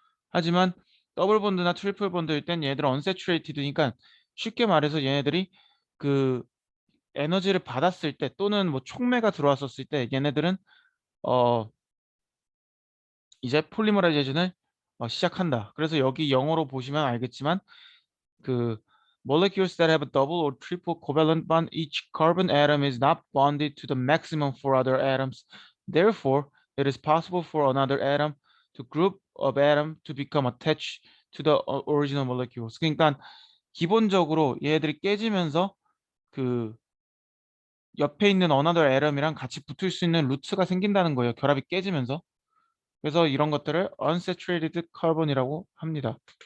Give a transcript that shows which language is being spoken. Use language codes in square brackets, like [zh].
[ko] 하지만 더블 본드나 트리플 본드일 땐 얘네들은 언세츄레이티드니까 쉽게 말해서 얘네들이 그 에너지를 받았을 때 또는 뭐 촉매가 들어왔었을 때 얘네들은 어 이제 폴리머라이제이션을 시작한다. 그래서 여기 영어로 보시면 알겠지만 그 [en] molecules that have a double or triple covalent bond, each carbon atom is not bonded to the maximum for other atoms. Therefore, it is possible for another atom to group of atom to become attached to the original molecules. [ko] 그러니까 기본적으로 얘들이 깨지면서 그 옆에 있는 [en] another atom [ko] 이랑 같이 붙을 수 있는 루트가 생긴다는 거예요. 결합이 깨지면서. 그래서 이런 것들을 unsaturated carbon이라고 합니다.